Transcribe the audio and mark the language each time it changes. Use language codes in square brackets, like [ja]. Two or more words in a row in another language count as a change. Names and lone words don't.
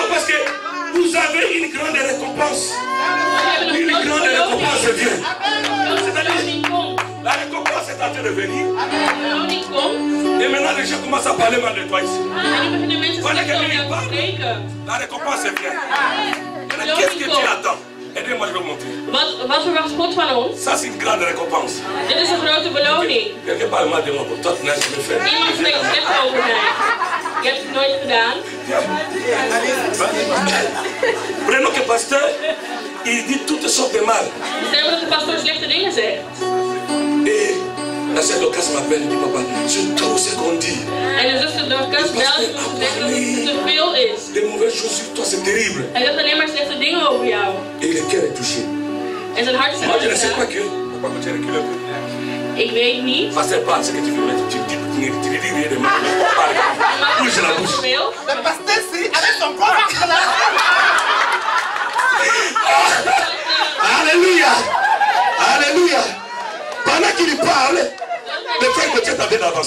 [fr] Parce que vous avez une grande récompense. Une grande récompense de Dieu. C'est-à-dire, la récompense est en train de venir. Et maintenant les gens commencent à parler mal de toi ici. Voilà que lui parle. La récompense est bien. Maintenant, qu'est-ce que tu attends? Aidez-moi, je vais vous montrer. [nl] Wat verwacht God van ons? [fr] Ça, c'est une grande récompense. [nl] Dit is een grote beloning. [fr] Quelqu'un parle mal de moi pour toi, tu n'as jamais fait. [nl] Iemand spreekt slecht over mij. Je hebt het nooit gedaan. [fr] Prenons que pasteur, il dit toutes sortes de mal. [nl] Stel dat de pastoor slechte dingen zegt. [fr] Et la sœur Dorcas m'appelle et dit papa, c'est trop ce qu'on dit. [nl] En de zuster Dorcas belt en zegt dat het te veel is. [fr] Les mauvaises choses sur toi, c'est terrible. [nl] Hij zegt alleen maar slechte dingen over jou. [fr] Et le cœur est touché. [nl] En zijn hart is [fr] Moi, je ne sais pas [nl] aangedaan. [fr] que. Papa, quand tu recules un peu. [nl] Ik weet niet. [fr] Pasteur parle ce que tu veux mettre. Tu ne dis rien de mal. Bouge la bouche. Le pasteur, si, avec son propre là. Alléluia. Alléluia. Pendant qu'il parle, le frère de Dieu est en train d'avancer.